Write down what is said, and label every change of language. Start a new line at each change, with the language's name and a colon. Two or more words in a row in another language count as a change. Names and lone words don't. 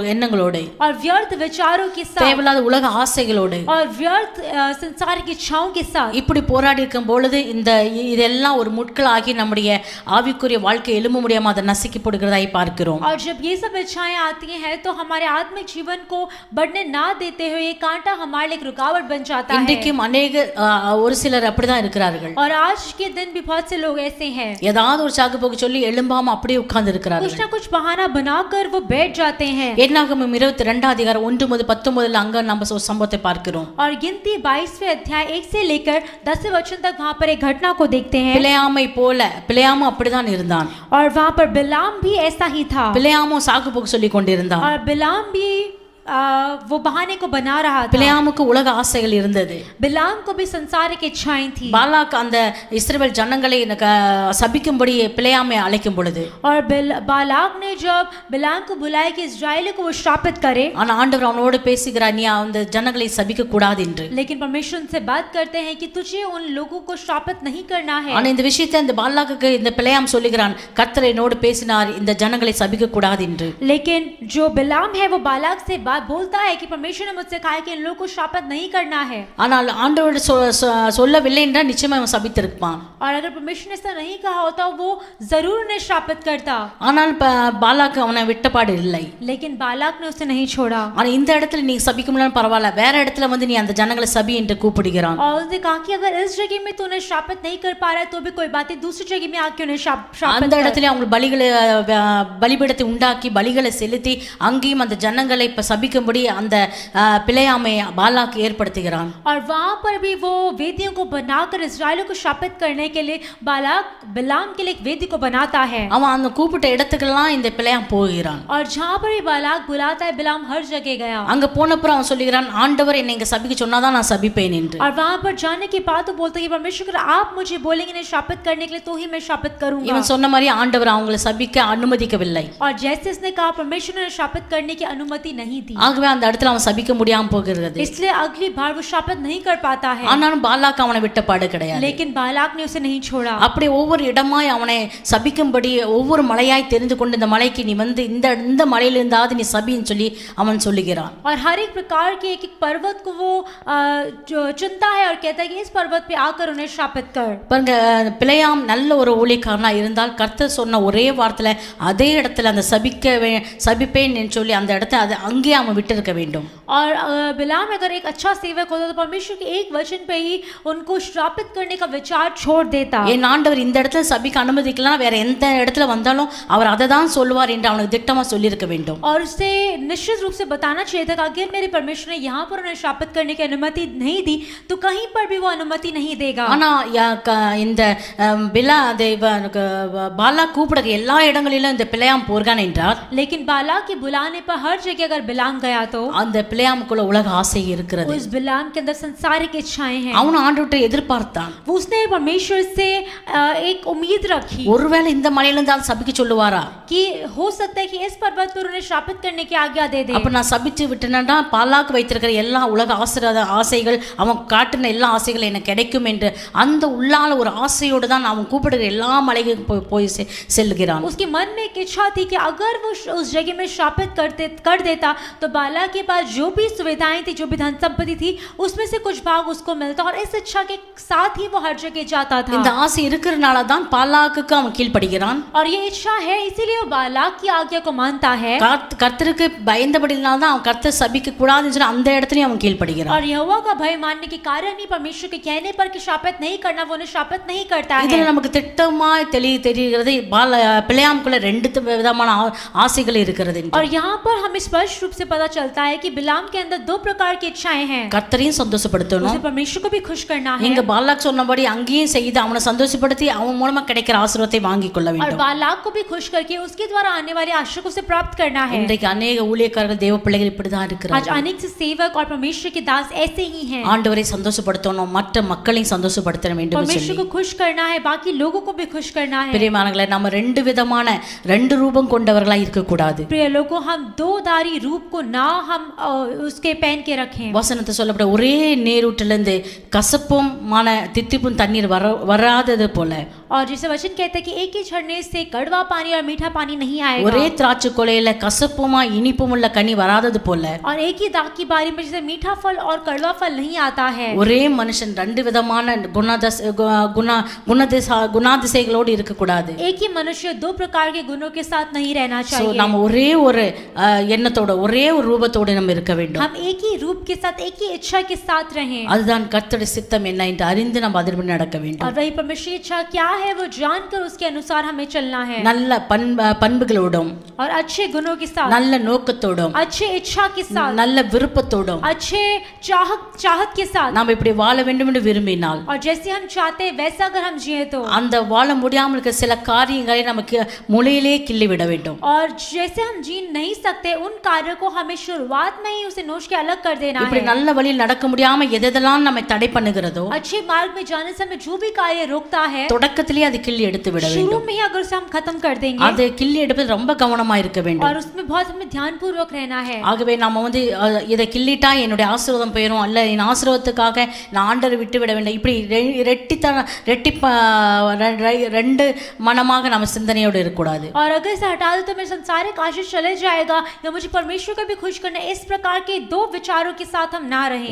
Tamil: எண்ணங்களோட,
Hindi: और व्यर्थ विचारों के साथ,
Tamil: தேவையில்லாத உலக ஆசைகளோட,
Hindi: और व्यर्थ संसार की इच्छाओं के साथ
Tamil: இப்படி போராடி இருக்கும் பொழுது இதெல்லாம் ஒரு முட்களாகி நம்முடைய ஆவிக்குரிய வாழ்க்கை எழும்ப முடியாம அதை நசுக்கி போடுகிறதாய் பார்க்கிறோம்.
Hindi: और जब ये सब इच्छाएं आती हैं तो हमारे आत्मिक जीवन को बढ़ने ना देते हुए ये कांटा हमारे लिए एक रुकावट बन जाता है.
Tamil: இன்றைக்கும் अनेक ஒரு சிலர் அப்படிதான் இருக்கிறார்கள்.
Hindi: और आज के दिन भी बहुत से लोग ऐसे हैं,
Tamil: ஏதாவது ஒரு சாக்கு போக்கு சொல்லி எழும்பாம அப்படியே உட்கார்ந்து
Hindi: कुछ
Tamil: இருக்கிறார்கள்.
Hindi: ना कुछ बहाना बनाकर वो बैठ जाते हैं.
Tamil: என்னாகமம் 22 அதிகாரம் 1-19 அங்க நம்ம ஒரு சம்பவத்தை பார்க்கிறோம்.
Hindi: और गिनती 22वें अध्याय 1 से लेकर 10वें वचन तक वहां पर एक घटना को देखते हैं.
Tamil: பிலேயாமை போல, பிலேயாமும் அப்படிதான் இருந்தான்.
Hindi: और वहां पर बिलाम भी ऐसा ही था.
Tamil: பிலேயாமும் சாக்கு போக்கு சொல்லி கொண்டிருந்தான்.
Hindi: और बिलाम भी वो बहाने को बना रहा था।
Tamil: பிலேயாமுக்கு உலக ஆசைகள் இருந்தது.
Hindi: बिलाम को भी संसारिक इच्छाएं थी।
Tamil: பாலாக் அந்த இஸ்ரவேல் ஜனங்களை சபிக்கும்படி பிலேயாமை அழைக்கும் பொழுது,
Hindi: और बालाक ने जब बिलाम को बुलाया कि इस्राएलियों को वो श्रापित करे,
Tamil: ஆனா ஆண்டவர் அவனோடு பேசுகிறார், நீ அந்த ஜனங்களை சபிக்க கூடாது என்று.
Hindi: लेकिन परमेश्वर उनसे बात करते हैं कि तुझे उन लोगों को श्रापित नहीं करना है।
Tamil: ஆனா இந்த விஷயத்தை இந்த பாலாக்குக்கு இந்த பிலேயாம் சொல்லுகிறான், கர்த்தர் என்னோடு பேசினார் இந்த ஜனங்களை சபிக்க கூடாது என்று.
Hindi: लेकिन जो बिलाम है वो बालाक से बात बोलता है कि परमेश्वर ने मुझसे कहा है कि इन लोगों को श्रापित नहीं करना है।
Tamil: ஆனால் ஆண்டவர் சொல்லவில்லை என்றால் நிச்சயமா அவன் சபித்திருப்பான்.
Hindi: और अगर परमेश्वर ने ऐसा नहीं कहा होता वो जरूर उन्हें श्रापित करता।
Tamil: ஆனால் பாலாக்கு அவனை விட்டபாடு இல்லை.
Hindi: लेकिन बालाक ने उसे नहीं छोड़ा।
Tamil: ஆனா இந்த இடத்துல நீ சபிக்க முடியல பரவாயில்ல, வேற இடத்துல வந்து நீ அந்த ஜனங்களை சபி என்று கூப்பிடுகிறான்.
Hindi: और उसने कहा कि अगर इस जगह में तू उन्हें श्रापित नहीं कर पा रहा है तो भी कोई बात नहीं, दूसरी जगह में आके उन्हें श्रापित
Tamil: அந்த இடத்துல அவங்க பலிபீடத்தை உண்டாக்கி பலிகளை செலுத்தி அங்கேயும் அந்த ஜனங்களை சபிக்கும்படி அந்த பிலேயாமை பாலாக்கு ஏற்படுத்துகிறான்.
Hindi: और वहां पर भी वो वेदियों को बनाकर इस्राएलियों को श्रापित करने के लिए बालाक बिलाम के लिए एक वेदी को बनाता है।
Tamil: அவன் அந்த கூப்பிட்ட இடத்துக்கெல்லாம் இந்த பிலேயாம் போகிறான்.
Hindi: और जहां पर भी बालाक बुलाता है बिलाम हर जगह गया।
Tamil: அங்க போனப்புறம் அவன் சொல்லுகிறான், ஆண்டவர் என்னை இங்க சபிக்க சொன்னாதான் நான் சபிப்பேன் என்று.
Hindi: और वहां पर जाने के बाद तो बोलता है कि परमेश्वर आप मुझे बोलेंगे इन्हें श्रापित करने के लिए तो ही मैं श्रापित करूंगा।
Tamil: இவன் சொன்ன மாதிரி ஆண்டவர் அவங்களை சபிக்க அனுமதிக்கவில்லை.
Hindi: और जैसे उसने कहा परमेश्वर ने श्रापित करने की अनुमति नहीं दी,
Tamil: ஆகவே அந்த இடத்துல அவன் சபிக்க முடியாம போகிறது.
Hindi: इसलिए अगली बार वो श्रापित नहीं कर पाता है।
Tamil: ஆனாலும் பாலாக் அவனை விட்டபாடு கிடையாது.
Hindi: लेकिन बालाक ने उसे नहीं छोड़ा।
Tamil: அப்படி ஒவ்வொரு இடமாய் அவனை சபிக்கும்படி ஒவ்வொரு மலையாய் தெரிந்து கொண்டு இந்த மலைக்கு நீ வந்து இந்த மலையிலிருந்தாவது நீ சபின்னு சொல்லி அவன் சொல்லுகிறான்.
Hindi: और हर एक प्रकार के एक पर्वत को वो जो चुनता है और कहता है कि इस पर्वत पे आकर उन्हें श्रापित कर।
Tamil: பாருங்க, பிலேயாம் நல்ல ஒரு ஊழியக்காரனா இருந்தால் கர்த்தர் சொன்ன ஒரே வார்த்தையில அதே இடத்துல அந்த சபிப்பேன் என்று சொல்லி அந்த இடத்தை அங்கேயே அவன் விட்டு இருக்க வேண்டும்.
Hindi: और बिलाम अगर एक अच्छा सेवक होता तो परमेश्वर के एक वचन पे ही उनको श्रापित करने का विचार छोड़ देता।
Tamil: என் ஆண்டவர் இந்த இடத்துல சபிக்க அனுமதிக்கலாம், வேற எந்த இடத்துல வந்தாலும் அவர் அதை தான் சொல்லுவார் என்று அவனுக்கு திட்டமா சொல்லியிருக்க வேண்டும்.
Hindi: और उसे निश्चित रूप से बताना चाहिए था कि अगर मेरे परमेश्वर ने यहाँ पर उन्हें श्रापित करने की अनुमति नहीं दी तो कहीं पर भी वो अनुमति नहीं देगा।
Tamil: ஆனா இந்த பாலா கூப்பிட எல்லா இடங்களிலும் இந்த பிலேயாம் போர்கான் என்றார்.
Hindi: लेकिन बालाक के बुलाने पर हर जगह अगर बिलाम गया तो
Tamil: அந்த பிலேயாமுக்குள்ள உலக ஆசை இருக்கிறது.
Hindi: उस बिलाम के अंदर संसारिक इच्छाएं हैं।
Tamil: அவன் ஆண்டவரை எதிர்பார்த்தான்.
Hindi: उसने परमेश्वर से एक उम्मीद रखी,
Tamil: ஒருவேளை இந்த மலையிலிருந்து தான் சபிக்க சொல்லுவாரா,
Hindi: कि हो सकता है कि इस पर्वत पर उन्हें श्रापित करने की आज्ञा दे दे।
Tamil: அப்ப நான் சபிச்சு விட்டேன்னா பாலாக்கு வைத்திருக்கிற எல்லா உலக ஆசைகள் அவன் காட்டின எல்லா ஆசைகள் எனக்கு கிடைக்கும் என்று அந்த உள்ளால ஒரு ஆசையோடு தான் அவன் கூப்பிடுகிற எல்லா மலைகளுக்கும் போய் செல்கிறான்.
Hindi: उसके मन में एक इच्छा थी कि अगर वो उस जगह में श्रापित कर देता तो बाला के पास जो भी सुविधाएं थी, जो भी धन संपत्ति थी, उसमें से कुछ भाग उसको मिलता और इस इच्छा के साथ ही वो हर जगह जाता था।
Tamil: இந்த ஆசை இருக்கிறனால தான் பாலாக்குக்கு அவன் கீழ்ப்படிகிறான்.
Hindi: और ये इच्छा है इसीलिए वो बालाक की आज्ञा को मानता है।
Tamil: கர்த்தருக்கு பயந்தபடினால தான் அவன் கர்த்தர் சபிக்க கூடாதுன்னு சொல்லி அந்த இடத்துலயும் அவன் கீழ்ப்படிகிறான்.
Hindi: और यहोवा का भय मानने के कारण ही परमेश्वर के कहने पर कि श्रापित नहीं करना वो उन्हें श्रापित नहीं करता है।
Tamil: இதுல நமக்கு திட்டமாய் தெரிகிறது பிலேயாமுக்குள்ள ரெண்டு விதமான ஆசைகள் இருக்கிறது.
Hindi: और यहाँ पर हमें स्पष्ट रूप से पता चलता है कि बिलाम के अंदर दो प्रकार की इच्छाएं हैं।
Tamil: கர்த்தரையும் சந்தோஷப்படுத்தணும்,
Hindi: उसे परमेश्वर को भी खुश करना है।
Tamil: இங்க பாலாக் சொன்னபடி அங்கேயும் செய்து அவனை சந்தோஷப்படுத்தி அவன் மூலமா கிடைக்கிற ஆசீர்வாதத்தை வாங்கிக் கொள்ள
Hindi: और
Tamil: வேண்டும்.
Hindi: बालाक को भी खुश करके उसके द्वारा आने वाले आशीष को से प्राप्त करना है।
Tamil: இன்றைக்கு अनेक ஊழியக்காரர்கள் தேவ பிள்ளைகள் இப்படிதான்
Hindi: आज
Tamil: இருக்கிறார்கள்.
Hindi: अनेक से सेवक और परमेश्वर के दास ऐसे ही हैं।
Tamil: ஆண்டவரை சந்தோஷப்படுத்தணும், மற்ற மக்களையும் சந்தோஷப்படுத்த வேண்டும்
Hindi: परमेश्वर
Tamil: சொல்லி
Hindi: को खुश करना है, बाकी लोगों को भी खुश करना है।
Tamil: பிரியமானவர்களே, நம்ம ரெண்டு ரூபம் கொண்டவர்களாய் இருக்க கூடாது.
Hindi: प्रिय लोगों, हम दो धारी रूप को ना हम उसके पहन के रखें।
Tamil: வசனத்தை சொல்லப்பட்ட ஒரே நீரூற்றிலிருந்து கசப்பும் தித்திப்பும் தண்ணீர் வராதது போல,
Hindi: और जैसे वचन कहता है कि एक ही झरने से कड़वा पानी और मीठा पानी नहीं आएगा।
Tamil: ஒரே திராட்சை கொலையில கசப்புமா இனிப்பும் உள்ள கனி வராதது போல,
Hindi: और एक ही दाख की बारी में जैसे मीठा फल और कड़वा फल नहीं आता है।
Tamil: ஒரே மனுஷன் ரெண்டு விதமான குணாதிசைகளோடு இருக்க கூடாது.
Hindi: एक ही मनुष्य दो प्रकार के गुणों के साथ नहीं रहना चाहिए।
Tamil: நம்ம ஒரே ஒரு எண்ணத்தோட ஒரே ஒரு ரூபத்தோடு நம்ம இருக்க வேண்டும்.
Hindi: हम एक ही रूप के साथ एक ही इच्छा के साथ रहें।
Tamil: அதுதான் கர்த்தருடைய சித்தம் என்ன என்று அறிந்து நம்ம அதன்படி நடக்க வேண்டும்.
Hindi: और वही परमेश्वर की इच्छा क्या है वो जानकर उसके अनुसार हमें चलना है।
Tamil: நல்ல பண்புகளோடும்
Hindi: और अच्छे गुणों के साथ,
Tamil: நல்ல நோக்கத்தோடும்,
Hindi: अच्छे इच्छा के साथ,
Tamil: நல்ல விருப்பத்தோடும்,
Hindi: अच्छे चाहत के साथ
Tamil: நாம் இப்படி வாழ வேண்டும் என்று விரும்பினால்,
Hindi: और जैसे हम चाहते हैं वैसा अगर हम जिए तो,
Tamil: அந்த வாழ முடியாமல் இருக்க சில காரியங்களை நமக்கு முளையிலே கிள்ளி விட வேண்டும்.
Hindi: और जैसे हम जी नहीं सकते उन कार्यों को हमें शुरुआत में ही उसे नोच के अलग कर देना
Tamil: இப்படி
Hindi: है।
Tamil: நல்ல வழியில் நடக்க முடியாம எதெல்லாம் நம்மை தடை பண்ணுகிறதோ
Hindi: अच्छे मार्ग में जाने से हमें जो भी कार्य रोकता है,
Tamil: தொடக்கத்திலேயே அது கிள்ளி எடுத்து விட வேண்டும்.
Hindi: शुरू में ही अगर उसे हम खत्म कर देंगे,
Tamil: அது கிள்ளி எடுப்பது ரொம்ப கவனமா இருக்க வேண்டும்.
Hindi: और उसमें बहुत हमें ध्यानपूर्वक रहना है।
Tamil: ஆகவே நாம வந்து இதை கிள்ளிட்டா என்னுடைய ஆசீர்வாதம் போயிடும், அல்ல என் ஆசீர்வாதத்துக்காக நான் ஆண்டரை விட்டு விட வேண்டும், இப்படி ரெண்டு மனமாக நம்ம சிந்தனையோடு இருக்கக்கூடாது.
Hindi: और अगर इसे हटा दो तो मेरा संसारिक आशीष चले जाएगा, या मुझे परमेश्वर को भी खुश करना, इस प्रकार के दो विचारों के साथ हम ना रहें।